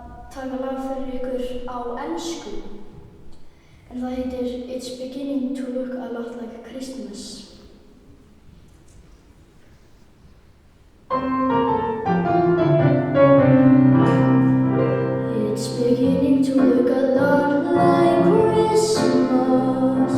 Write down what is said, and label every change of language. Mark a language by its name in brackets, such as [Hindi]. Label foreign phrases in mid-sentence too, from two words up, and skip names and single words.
[Icelandic] taka lag fyrir ykkur á ensku. En það heitir It's Beginning to Look a Lot Like Christmas. [English] It's beginning to look a lot like Christmas.